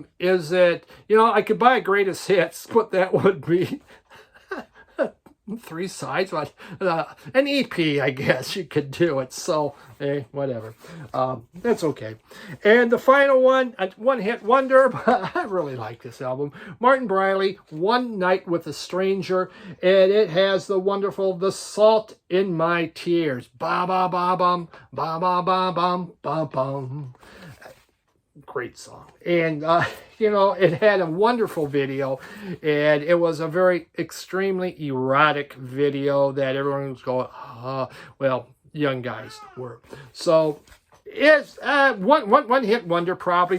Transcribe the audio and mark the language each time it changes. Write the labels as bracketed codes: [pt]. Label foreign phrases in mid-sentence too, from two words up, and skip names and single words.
[en] Is it, I could buy a greatest hits, but that would be 3 sides, but an EP, I guess you could do it. So, whatever. That's okay. And the final one, a one-hit wonder, but I really like this album. Martin Briley, One Night with a Stranger, and it has the wonderful The Salt in My Tears. Ba-ba-ba-bum, ba-ba-ba-bum, ba-bum. Great song. And, it had a wonderful video, and it was a very extremely erotic video that everyone was going, young guys were. So, it's one hit wonder probably.